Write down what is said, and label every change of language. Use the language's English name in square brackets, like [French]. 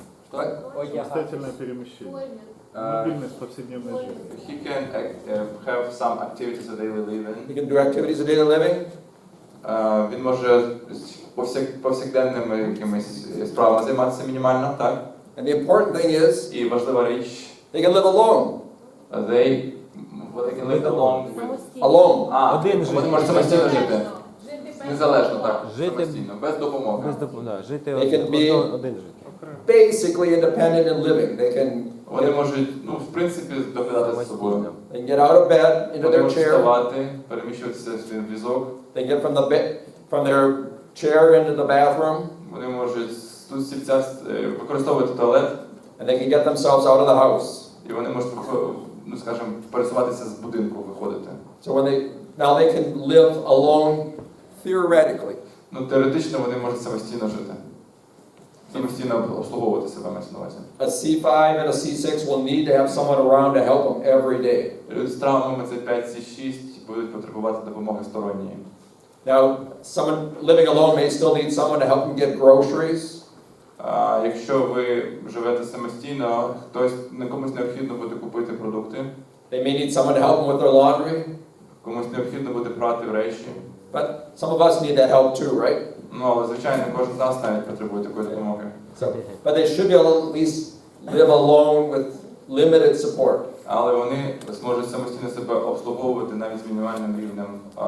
[Russian] Самостоятельное перемещение. Мобильность повседневной жизни. [English] He can have some activities of daily living. You can do activities of daily living. [Ukrainian] Він може повсякденними якимись справами займатися мінімально, так? [English] And the important thing is, [Ukrainian] І важлива річ, [English] they can live alone. they can live along with... [Ukrainian] Самостійно. [English] Alone. [Ukrainian] Один Вони можуть самостійно жити. Незалежно, так, Жити самостійно, без допомоги. Жити [English] They can be- [Ukrainian] один жити. [English] Basically independent in living. [Ukrainian] Вони можуть, в принципі, доглядати за собою. [English] They can get out of bed into [Ukrainian] Вони [English] their [Ukrainian] можуть [English] chair. [Ukrainian] вставати, переміщуватися в свій візок. [English] They get from their chair into the bathroom, [Ukrainian] Вони можуть тут стільця використовувати туалет, [English] and they can get themselves out of the house. [Ukrainian] і вони можуть, скажімо, пересуватися з будинку, виходити. [English] So now they can live alone theoretically. [Ukrainian] Теоретично вони можуть самостійно жити. Самостійно обслуговувати себе, мається на увазі. [English] A C5 and a C6 will need to have someone around to help them every day. [Ukrainian] Люди з травмами це 5-6 будуть потребувати допомоги сторонньої. [English] Now, someone living alone may still need someone to help them get groceries. [Ukrainian] Якщо ви живете самостійно, комусь необхідно буде купити продукти, [English] They may need someone to help them with their laundry. [Ukrainian] комусь необхідно буде прати речі. [English] But some of us need that help too, right? [Ukrainian] Але, звичайно, кожен з нас навіть потребує такої допомоги. [English] But they should be able to at least live alone with limited support. [Ukrainian] Але вони зможуть самостійно себе обслуговувати навіть з мінімальним рівнем